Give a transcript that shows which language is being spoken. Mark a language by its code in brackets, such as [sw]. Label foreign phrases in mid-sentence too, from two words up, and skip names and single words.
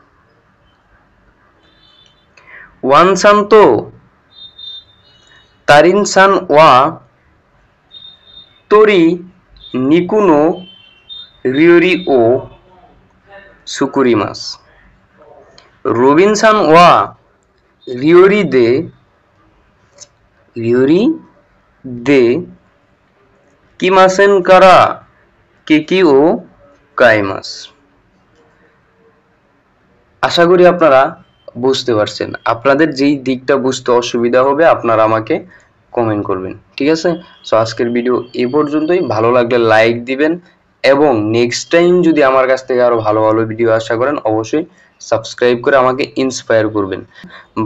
[ja] ワンさんとタリンさんは鶏肉の料理を作ります。ロビンさんは料理で来ませんからケーキを買います。 [bn] আশা করি আপনারা বুঝতে পারছেন। আপনাদের যেই দিকটা বুঝতে অসুবিধা হবে আপনারা আমাকে কমেন্ট করবেন, ঠিক আছে? সো আজকের ভিডিও এই পর্যন্তই। ভালো লাগলে লাইক দিবেন এবং [en] next time [bn] যদি আমার কাছ থেকে আরো ভালো ভালো ভিডিও আশা করেন অবশ্যই সাবস্ক্রাইব করে আমাকে ইন্সপায়ার করবেন।